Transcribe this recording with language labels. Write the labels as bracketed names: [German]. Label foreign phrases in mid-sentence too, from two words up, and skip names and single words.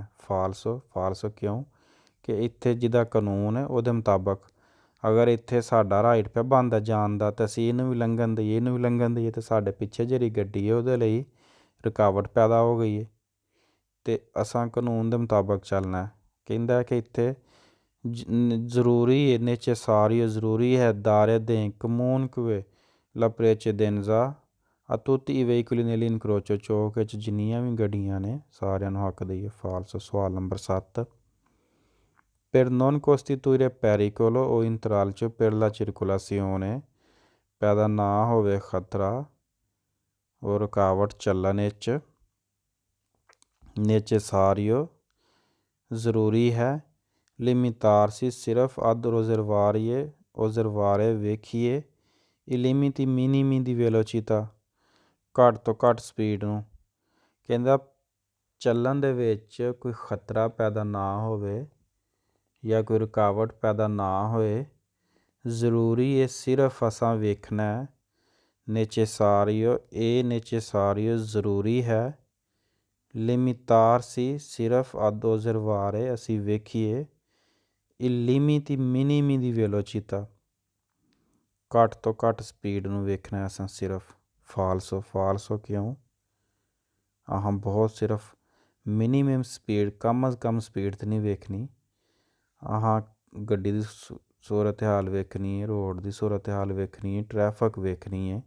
[Punjabi] ਫਾਲਸੋ ਕਿਉਂ ਕਿ ਇੱਥੇ ਜਿਹਦਾ ਕਾਨੂੰਨ ਹੈ ਉਹਦੇ ਮੁਤਾਬਕ ਅਗਰ ਇੱਥੇ ਸਾਡਾ ਰਾਈਟ ਪਿਆ ਬਣਦਾ ਜਾਣ ਦਾ ਤਾਂ ਅਸੀਂ ਇਹਨੂੰ ਵੀ ਲੰਘਣ ਦਈਏ, ਇਹਨੂੰ ਵੀ ਲੰਘਣ ਦਈਏ ਅਤੇ ਸਾਡੇ ਪਿੱਛੇ ਜਿਹੜੀ ਗੱਡੀ ਹੈ ਉਹਦੇ ਲਈ ਰੁਕਾਵਟ ਪੈਦਾ ਹੋ ਗਈ ਹੈ ਅਤੇ ਅਸਾਂ ਕਾਨੂੰਨ ਦੇ ਮੁਤਾਬਕ ਚੱਲਣਾ। ਕਹਿੰਦਾ ਕਿ ਇੱਥੇ ਜ਼ਰੂਰੀ ਹੈ necessario ਜ਼ਰੂਰੀ ਹੈ [Italian] dare de comunque la precedenza a tutti i veicoli nell'incrocio [Punjabi] ਚੌਕ ਵਿੱਚ ਜਿੰਨੀਆਂ ਵੀ ਗੱਡੀਆਂ ਨੇ ਸਾਰਿਆਂ ਨੂੰ ਹੱਕ ਦਈਏ। ਫਾਲਸੋ। ਸਵਾਲ ਨੰਬਰ 7 [Italian] per non costituire pericolo o intralcio per la circolazione [Punjabi] ਪੈਦਾ ਨਾ ਹੋਵੇ ਖਤਰਾ ਉਹ ਰੁਕਾਵਟ ਚੱਲਣ ਵਿੱਚ necessario ਜ਼ਰੂਰੀ ਹੈ limitarsi ਸਿਰਫ [Italian] ad osservare [Punjabi] ਵੇਖੀਏ [Italian] i limiti minimi di velocità [Punjabi] ਘੱਟ ਤੋਂ ਘੱਟ ਸਪੀਡ ਨੂੰ। ਕਹਿੰਦਾ ਚੱਲਣ ਦੇ ਵਿੱਚ ਕੋਈ ਖਤਰਾ ਪੈਦਾ ਨਾ ਹੋਵੇ ਜਾਂ ਕੋਈ ਰੁਕਾਵਟ ਪੈਦਾ ਨਾ ਹੋਏ ਜ਼ਰੂਰੀ ਹੈ ਸਿਰਫ ਅਸਾਂ ਵੇਖਣਾ necessario ਇਹ necessario ਜ਼ਰੂਰੀ ਹੈ limitarsi ਸਿਰਫ [Italian] ad osservare [Punjabi] ਅਸੀਂ ਵੇਖੀਏ [Italian] i limiti minimi di velocità [Punjabi] ਘੱਟ ਤੋਂ ਘੱਟ ਸਪੀਡ ਨੂੰ ਵੇਖਣਾ ਅਸਾਂ ਸਿਰਫ। ਫਾਲਸੋ ਕਿਉਂ ਬਹੁਤ ਸਿਰਫ [English] minimum speed [Punjabi] ਕਮ ਅਜ਼ ਕਮ ਸਪੀਡ 'ਤੇ ਨਹੀਂ ਵੇਖਣੀ ਗੱਡੀ ਦੀ ਸੂਰਤ ਹਾਲ ਵੇਖਣੀ ਹੈ, ਰੋਡ ਦੀ ਸੂਰਤ ਹਾਲ ਵੇਖਣੀ ਹੈ, ਟ੍ਰੈਫਿਕ ਵੇਖਣੀ ਹੈ।